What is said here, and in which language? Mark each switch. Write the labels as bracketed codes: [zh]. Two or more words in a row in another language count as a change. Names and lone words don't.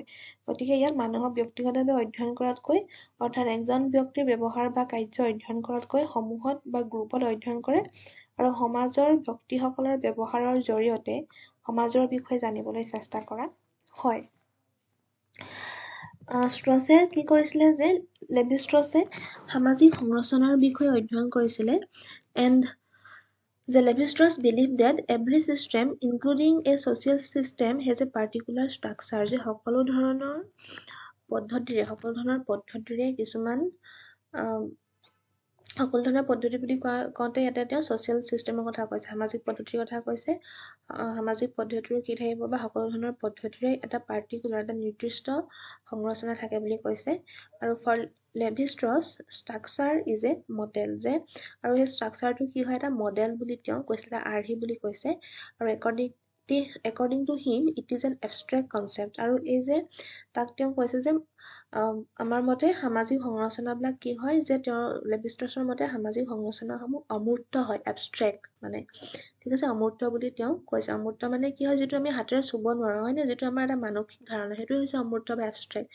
[as] গতিকে ইয়াত মানুহক ব্যক্তিগতভাৱে অধ্যয়ন কৰাতকৈ অৰ্থাৎ এজন ব্যক্তিৰ ব্যৱহাৰ বা কাৰ্য অধ্যয়ন কৰাতকৈ সমূহত বা গ্ৰুপত অধ্যয়ন কৰে আৰু সমাজৰ ব্যক্তিসকলৰ ব্যৱহাৰৰ জৰিয়তে সমাজৰ বিষয়ে জানিবলৈ চেষ্টা কৰা হয়। ষ্ট্ৰছে কি কৰিছিলে যে লেভি ষ্ট্ৰছে সামাজিক সংৰচনাৰ বিষয়ে অধ্যয়ন কৰিছিলে [en] এণ্ড The Levi-Strauss believed that every system, including a social system, has a particular structure. [as] যে সকলো ধৰণৰ পদ্ধতিৰে কিছুমান সকলো ধৰণৰ পদ্ধতি বুলি কওঁতে ইয়াতে তেওঁ [en] social systemৰ [as] কথা কৈছে, সামাজিক পদ্ধতিৰ কথা কৈছে। সামাজিক পদ্ধতিৰো কি থাকিব বা সকলো ধৰণৰ পদ্ধতিৰে এটা পাৰ্টিকুলাৰ এটা নিৰ্দিষ্ট সংৰচনা থাকে বুলি কৈছে। আৰু [en] for Levi Strauss structure is a model, [as] যে আৰু সেই ষ্ট্ৰাকচাৰটো কি হয় এটা মডেল বুলি তেওঁ কৈছিলে, আৰ্হি বুলি কৈছে। [en] আৰু according to him it is an abstract concept. [as] আৰু এই যে তাক তেওঁ কৈছে যে আমাৰ মতে সামাজিক সংৰচনাবিলাক কি হয় যে তেওঁৰ লেভি ষ্ট্ৰছৰ মতে সামাজিক সংৰচনাসমূহ অমূৰ্ত হয়, এবষ্ট্ৰেক্ট মানে, ঠিক আছে, অমূৰ্ত বুলি তেওঁ কৈছে। অমূৰ্ত মানে কি হয় যিটো আমি হাতেৰে চুব নোৱাৰোঁ, হয়নে, যিটো আমাৰ এটা মানসিক ধাৰণা, সেইটো হৈছে অমূৰ্ত বা এবষ্ট্ৰেক্ট।